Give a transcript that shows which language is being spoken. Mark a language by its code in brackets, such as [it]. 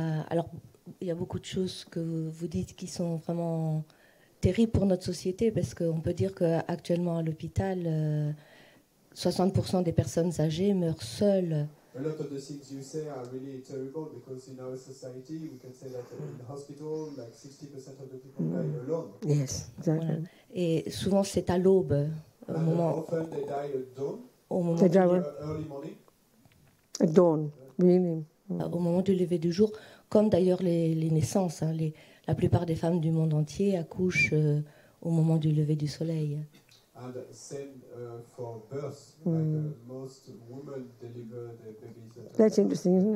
[fr] alors, il y a beaucoup de choses que vous dites qui sont vraiment terribles pour notre société, parce qu'on peut dire qu'actuellement à l'hôpital, 60% des personnes âgées meurent seules. [en] A lot of the things you say are really terrible because in our society we can say that in the hospital like 60% of the people die alone. Yes, exactly. [fr] Voilà. Et souvent c'est à l'aube, au moment. [en] Often they die at dawn. [fr] Au moment [en] They die early morning. at dawn, really. [fr] Au moment du lever du jour, comme d'ailleurs les naissances. Hein, la plupart des femmes du monde entier accouchent au moment du lever du soleil. [en] And same for birth. Like most women deliver their babies. That's interesting, isn't it?